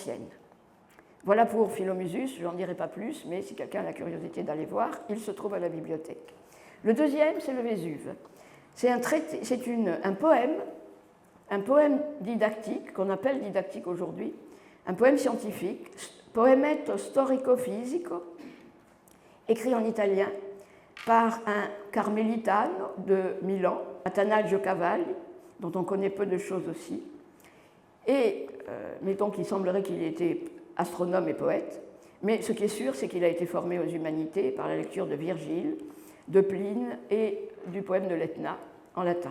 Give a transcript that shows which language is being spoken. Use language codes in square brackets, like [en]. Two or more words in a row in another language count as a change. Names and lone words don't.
[fr] » Voilà pour Philomusus, je n'en dirai pas plus, mais si quelqu'un a la curiosité d'aller voir, il se trouve à la bibliothèque. Le deuxième, c'est le Vésuve. C'est un poème didactique, qu'on appelle didactique aujourd'hui, un poème scientifique, Poemetto storico-fisico, écrit en italien par un carmélitano de Milan, Atanaggio Cavalli, dont on connaît peu de choses aussi. Mais donc il semblerait qu'il ait été astronome et poète, mais ce qui est sûr, c'est qu'il a été formé aux humanités par la lecture de Virgile, de Pline et du poème de l'Etna en latin.